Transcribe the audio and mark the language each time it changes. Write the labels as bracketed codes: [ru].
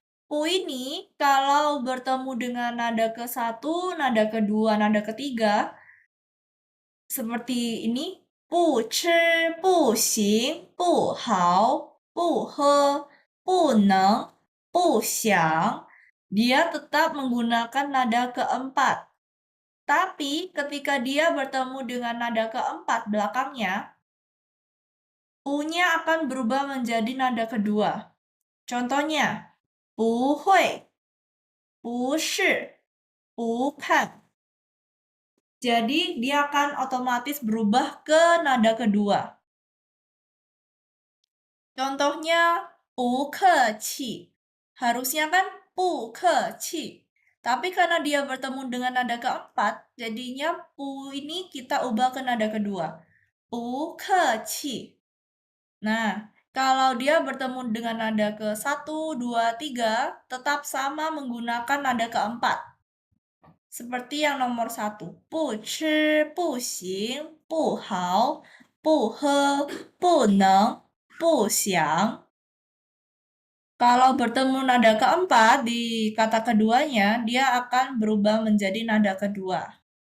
[id] pu ini kalau bertemu dengan nada ke-1, nada kedua, nada ketiga, seperti ini, [zh] 不吃不行不好不喝不能不想, [id] dia tetap menggunakan nada keempat. Tapi ketika dia bertemu dengan nada keempat belakangnya, u-nya akan berubah menjadi nada kedua. Contohnya, [zh] 不会, 不是, 不看. [id] Jadi dia akan otomatis berubah ke nada kedua. Contohnya, [zh] 不客气. [id] Harusnya kan [zh] 不客气. [id] Tapi karena dia bertemu dengan nada keempat, jadinya pu ini kita ubah ke nada kedua. [zh] 不客气. [id] Nah, kalau dia bertemu dengan nada ke-1, 2, 3, tetap sama menggunakan nada keempat. Seperti yang nomor 1, [zh] 不吃不行不好不喝不能不想. [id] Kalau bertemu nada keempat di kata keduanya, dia akan berubah menjadi nada kedua.